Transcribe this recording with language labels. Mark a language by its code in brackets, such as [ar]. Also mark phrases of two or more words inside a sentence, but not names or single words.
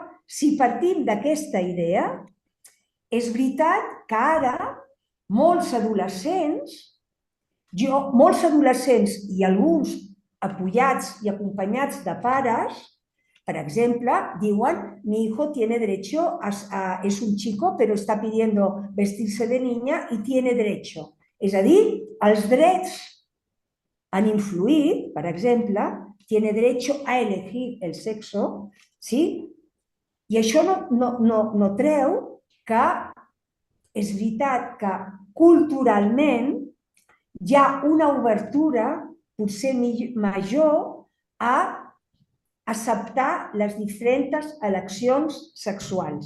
[ca] Si partim d'aquesta idea, és veritat que ara molts adolescents i alguns apoyats i acompanyats de pares, per exemple, diuen, [es] mi hijo tiene derecho es un chico, pero está pidiendo vestirse de niña y tiene derecho. [ca] És a dir, els drets han influït, per exemple, [es] tiene derecho a elegir el sexo, ¿sí? [ca] I això no treu que és veritat que culturalment hi ha una obertura potser major a acceptar les diferents eleccions sexuals.